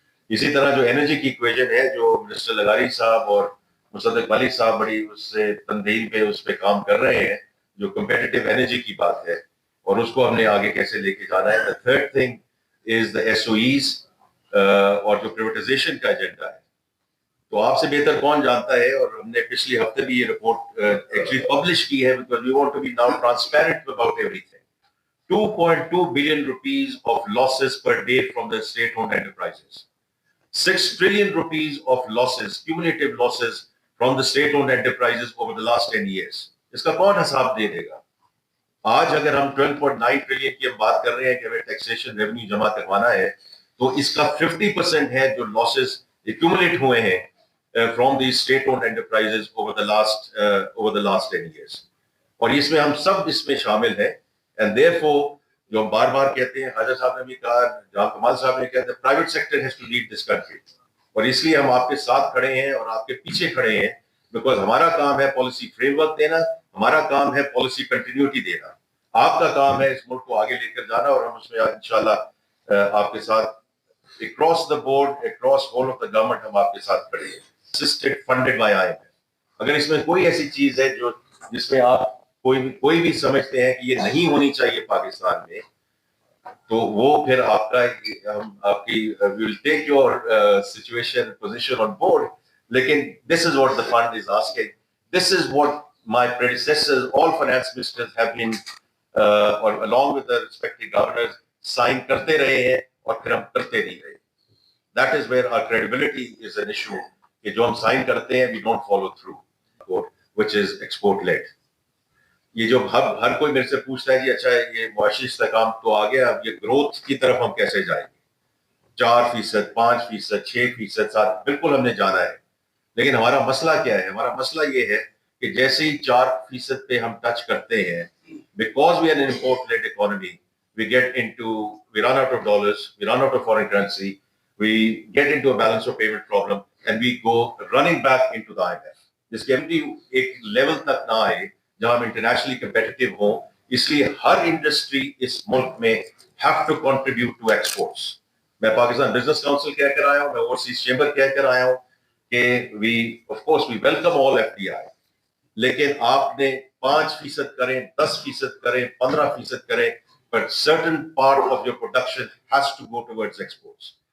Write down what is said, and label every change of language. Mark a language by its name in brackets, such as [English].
[Urdu] اسی طرح جو انرجی کی ایکویژن ہے, جو منسٹر لغاری صاحب اور مصدق ملک صاحب بڑی اس سے تنظیم پہ اس پہ کام کر رہے ہیں, جو کمپیٹیٹیو انرجی کی بات ہے, اور اس کو ہم نے آگے کیسے لے کے جانا ہے. [English] The third thing is the SOEs, [Urdu] اور جو پریویٹائزیشن کا ایجنڈا ہے. تو آپ سے بہتر کون جانتا ہے, اور ہم نے پچھلی ہفتے بھی یہ رپورٹ ایکچولی پبلش کی ہے, [English] because we want to be now transparent about everything. 2.2 billion rupees of losses per day from the state-owned enterprises. 6 trillion rupees of losses, cumulative losses from the state-owned enterprises over the last 10 years. [Urdu] اس کا کون حساب دے دے گا؟ آج اگر ہم 12.9 trillion کی ہم بات کر رہے ہیں کہ ہمیں ٹیکسیشن ریونیو جمع کروانا ہے, تو اس کا 50% ہے جو [English] losses accumulate [Urdu] ہوئے ہیں [English] from these state-owned enterprises over the last 10 years. [Urdu] اور اس میں ہم سب اس میں شامل ہیں. [English] And therefore, [Urdu] جو ہم بار بار کہتے ہیں, خواجہ صاحب نے بھی کہا, جان کمال صاحب نے کہا, [English] private sector has to lead this country. [Urdu] اور اس لیے ہم آپ کے ساتھ کھڑے ہیں اور آپ کے پیچھے کھڑے ہیں, [English] because [Urdu] ہمارا کام ہے پالیسی فریم ورک دینا, ہمارا کام ہے پالیسی کنٹینیوٹی دینا, آپ کا کام ہے اس ملک کو آگے لے کر جانا, اور ہم اس میں انشاءاللہ آپ کے ساتھ [English] across the board, across whole of the government [Urdu] ہم آپ کے ساتھ کھڑے ہیں. [English] Assisted, funded by IMF. [Urdu] اگر اس میں کوئی ایسی چیز ہے جس میں آپ کوئی بھی سمجھتے ہیں کہ یہ نہیں ہونی چاہیے پاکستان میں, تو وہ پھر آپ کا ہم آپ کی [English] we'll take your situation position on board. [Urdu] لیکن [English] this is what the fund is asking. This is what my predecessors, all finance ministers have been or along with the respective governors sign [Urdu] کرتے رہے ہیں, اور پھر ہم کرتے نہیں رہے. [English] That is where our credibility is an issue, [Urdu] کہ جو ہم سائن کرتے ہیں [English] we don't follow through, which is export led. [Urdu] یہ جو ہر کوئی میرے سے پوچھتا ہے جی اچھا یہ معاشی استحکام تو آ گیا, اب یہ گروتھ کی طرف ہم کیسے جائیں گے؟ 4%, 5%, 6%, 7%, بالکل ہم نے جانا ہے. لیکن ہمارا مسئلہ کیا ہے؟ ہمارا مسئلہ یہ ہے کہ جیسے ہی 4% پہ ہم ٹچ کرتے ہیں, [English] because we are an import led economy, we run out of dollars, we run out of foreign currency, we get into a balance of payment problem, and we go running back into the IMF. [Urdu] جس کی ایک level تک نہ آئے جہاں ہم internationally competitive ہوں. اس لیے ہر انڈسٹری اس ملک میں [English] have to contribute to exports. [Urdu] میں پاکستان بزنس کاؤنسل کہہ کر آیا ہوں, میں اوورسیز چیمبر کہہ کر آیا ہوں کہ [English] we welcome all FDI. [Urdu] لیکن آپ نے 5% کریں, 10% کریں, 15% کریں, [English] but certain part of your production has to go towards exports.